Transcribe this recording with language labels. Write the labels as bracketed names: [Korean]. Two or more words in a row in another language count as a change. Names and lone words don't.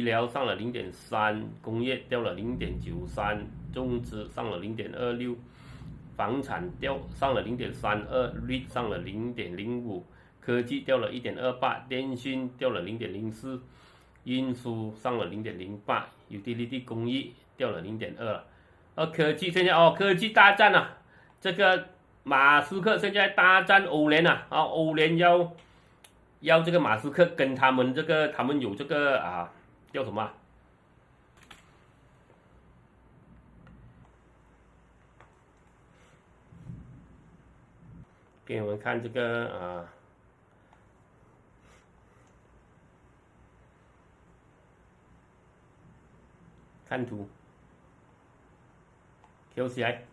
[Chinese] 療上了0.3%，工業掉了0.93%，種植上了0.26%，房產上了0.32%，REIT 上了0.05%，科技掉了1.28%，電訊掉了0.04%，運輸上了0.08%， utility 工藝掉了0.2%了。科技現在科技大戰這個馬斯克現在大戰歐聯歐聯要這個馬斯克跟他們有這個叫什麼給我們看這個看圖 QCI